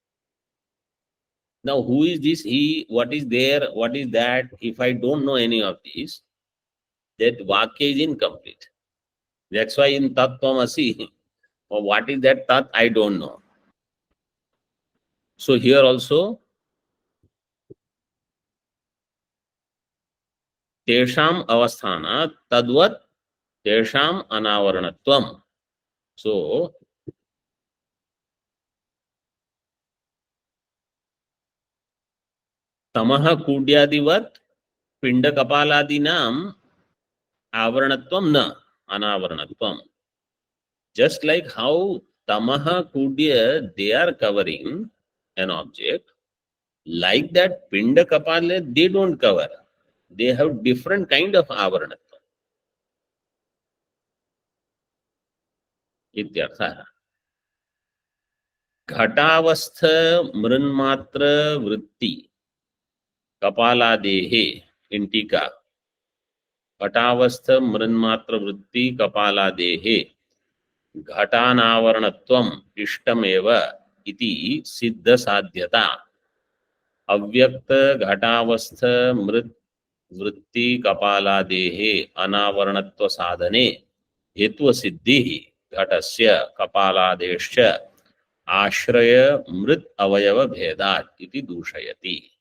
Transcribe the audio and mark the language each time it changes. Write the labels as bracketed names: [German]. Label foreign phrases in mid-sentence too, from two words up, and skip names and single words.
[English] Now, who is this he? What is there? What is that? If I don't know any of these, that vakya is incomplete. That's why in [Sanskrit] तत् त्वमसि, [English] what is that Tat? I don't know. So here also, [Sanskrit] तेषाम् अवस्थानं तद्वत् तेषाम् अनावरणत्वम्. So, तमः कुड्यादिवत् पिण्ड कपालादीनाम् आवरणत्वं न अनावरणत्वम्. [English] Just like how [Sanskrit] तमः कुड्य, [English] they are covering an object, like that [Sanskrit] पिण्ड कपाल, [English] they don't cover. They have different kind of avaranatvam. [Sanskrit] Ityartha. घटावस्थ मृन्मात्र वृत्ति कपालादेहे in Tika. घटावस्थ मृन्मात्र वृत्ति कपालादेहे घटानावरणत्वम् इष्टमेव इति सिद्ध साध्यता अव्यक्त घटावस्थ मृत वृत्ति कपालादेहे अनावरणत्व साधने हेतु सिद्धि घटस्य कपालादेश्च आश्रय मृत अवयव भेदात् इति दूषयति.